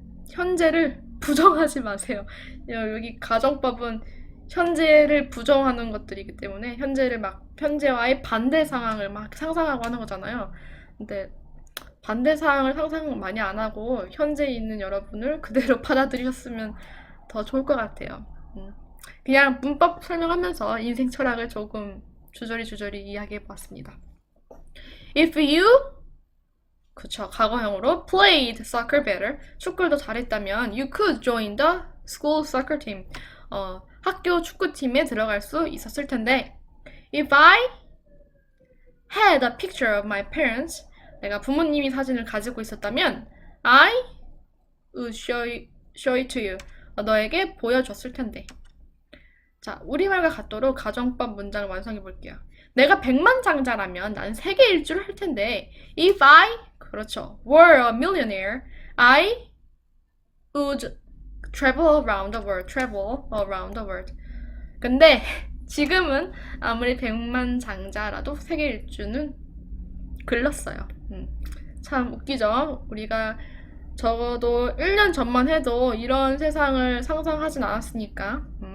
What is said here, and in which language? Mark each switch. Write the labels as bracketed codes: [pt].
[ko] 현재를 부정하지 마세요. 여기 가정법은 현재를 부정하는 것들이기 때문에 현재와의 반대 상황을 막 상상하고 하는 거잖아요. 근데 반대 상황을 상상 많이 안 하고 현재에 있는 여러분을 그대로 받아들이셨으면 더 좋을 것 같아요. 그냥 문법 설명하면서 인생 철학을 조금 주저리 이야기해 보았습니다. [en] If you, [ko] 그쵸, 과거형으로 [en] played soccer better, [ko] 축구를 더 잘했다면 [en] you could join the school soccer team. [ko] 학교 축구팀에 들어갈 수 있었을 텐데 [en] If I had a picture of my parents, [ko] 내가 부모님이 사진을 가지고 있었다면 [en] I would show it to you. [ko] 너에게 보여줬을 텐데. 자, 우리말과 같도록 가정법 문장을 완성해 볼게요. 내가 백만장자라면 난 세계 일주를 할 텐데 [en] If I, [ko] 그렇죠, [en] were a millionaire, I would travel around the world. [ko] 근데 지금은 아무리 백만장자라도 세계 일주는 글렀어요. 참 웃기죠? 우리가 적어도 1년 전만 해도 이런 세상을 상상하진 않았으니까.